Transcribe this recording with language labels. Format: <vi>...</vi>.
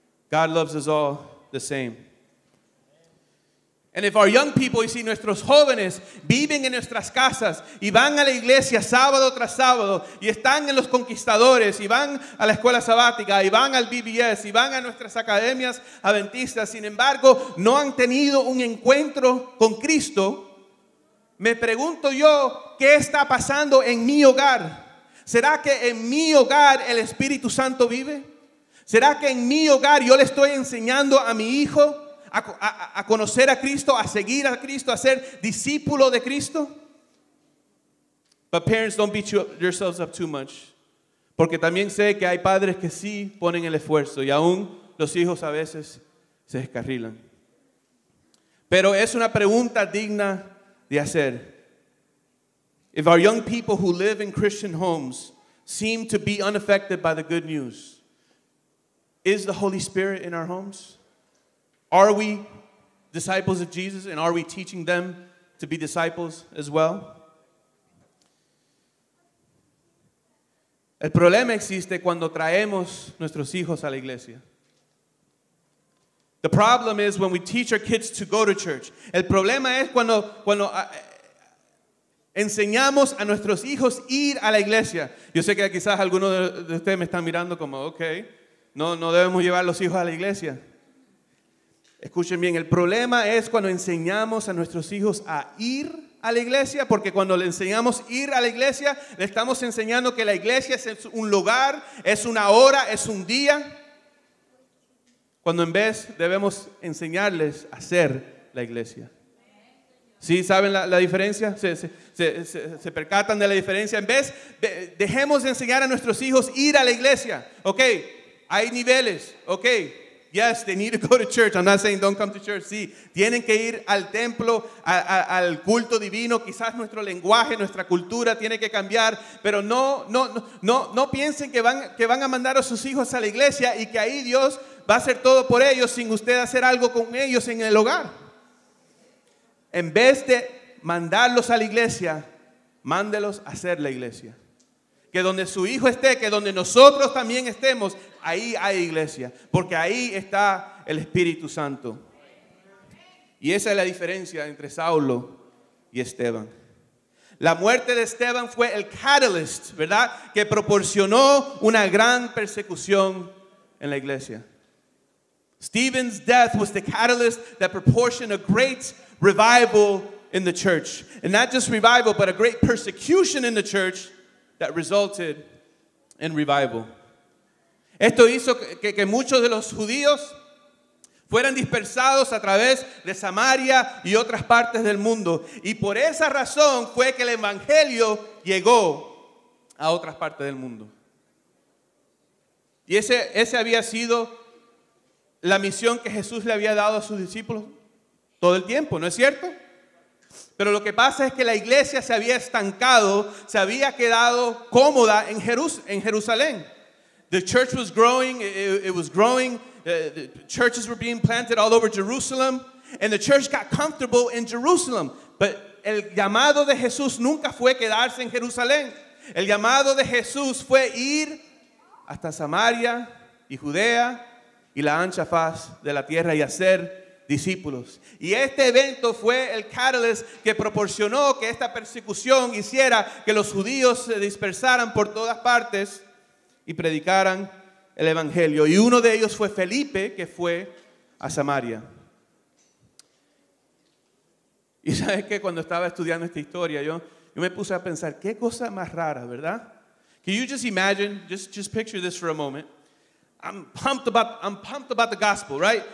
<en>God loves us all the same. And if our young people,</en> <es>y si nuestros jóvenes viven en nuestras casas y van a la iglesia sábado tras sábado y están en los conquistadores y van a la escuela sabática y van al BBS y van a nuestras academias adventistas, sin embargo no han tenido un encuentro con Cristo, me pregunto yo, ¿qué está pasando en mi hogar? ¿Será que en mi hogar el Espíritu Santo vive? ¿Será que en mi hogar yo le estoy enseñando a mi hijo a conocer a Cristo, a seguir a Cristo, a ser discípulo de Cristo?</es> <en>But parents, don't beat yourselves up too much.</en> <es>Porque también sé que hay padres que sí ponen el esfuerzo y aún los hijos a veces se descarrilan. Pero es una pregunta digna de hacer.</es> <en>If our young people who live in Christian homes seem to be unaffected by the good news, is the Holy Spirit in our homes? Are we disciples of Jesus, and are we teaching them to be disciples as well?</en> <es>El problema existe cuando traemos nuestros hijos a la iglesia.</es> <en>The problem is when we teach our kids to go to church.</en> <es>El problema es cuando enseñamos a nuestros hijos ir a la iglesia. Yo sé que quizás algunos de ustedes me están mirando como, okay, no debemos llevar los hijos a la iglesia. Escuchen bien, el problema es cuando enseñamos a nuestros hijos a ir a la iglesia, porque cuando le enseñamos a ir a la iglesia, le estamos enseñando que la iglesia es un lugar, es una hora, es un día, cuando en vez debemos enseñarles a ser la iglesia. ¿Sí saben la diferencia? ¿Se percatan de la diferencia? En vez, dejemos de enseñar a nuestros hijos ir a la iglesia. Ok, hay niveles, ok.</es> <en>Yes, they need to go to church. I'm not saying don't come to church.</en> <es>Sí, tienen que ir al templo, al culto divino. Quizás nuestro lenguaje, nuestra cultura tiene que cambiar, pero no piensen que van a mandar a sus hijos a la iglesia y que ahí Dios va a hacer todo por ellos sin usted hacer algo con ellos en el hogar. En vez de mandarlos a la iglesia, mándelos a hacer la iglesia. Que donde su hijo esté, que donde nosotros también estemos, ahí hay iglesia, porque ahí está el Espíritu Santo. Y esa es la diferencia entre Saulo y Esteban. La muerte de Esteban fue el catalyst, ¿verdad?, que proporcionó una gran persecución en la iglesia.</es> <en>Stephen's death was the catalyst that proportioned a great revival in the church. And not just revival, but a great persecution in the church that resulted in revival.</en> <es>Esto hizo que muchos de los judíos fueran dispersados a través de Samaria y otras partes del mundo. Y por esa razón fue que el evangelio llegó a otras partes del mundo. Y ese había sido la misión que Jesús le había dado a sus discípulos todo el tiempo, ¿no es cierto? Pero lo que pasa es que la iglesia se había estancado, se había quedado cómoda en Jerusalén.</es> <en>The church was growing, it was growing, the churches were being planted all over Jerusalem, and the church got comfortable in Jerusalem.</en> <es>But el llamado de Jesús nunca fue quedarse en Jerusalén. El llamado de Jesús fue ir hasta Samaria y Judea y la ancha faz de la tierra y hacer discípulos. Y este evento fue el catalyst que proporcionó que esta persecución hiciera que los judíos se dispersaran por todas partes y predicaran el evangelio. Y uno de ellos fue Felipe, que fue a Samaria. Y sabes que cuando estaba estudiando esta historia, yo yo me puse a pensar, qué cosa más rara, ¿verdad?</es> <en>Can you just imagine, just picture this for a moment. I'm pumped about the gospel, right?</en>